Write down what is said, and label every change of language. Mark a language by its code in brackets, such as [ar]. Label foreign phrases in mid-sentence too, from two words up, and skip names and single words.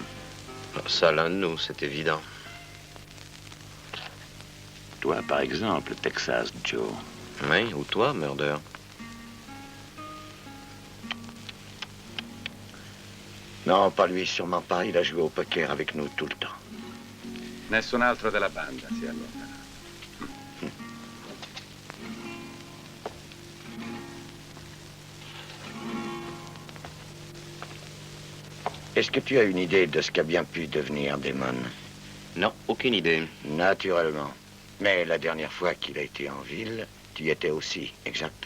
[fr] Ça, l'un de nous, c'est évident. Toi, par exemple, Texas Joe. Oui, ou toi, Murder. Non, pas lui, sûrement pas. Il a joué au poker avec nous tout le temps. [it] Nessun altro della banda si allontana. [fr] Est-ce que tu as une idée de ce qu'a bien pu devenir Damon? Non, aucune idée. Naturellement. Mais la dernière fois qu'il a été en ville, tu y étais aussi, exact?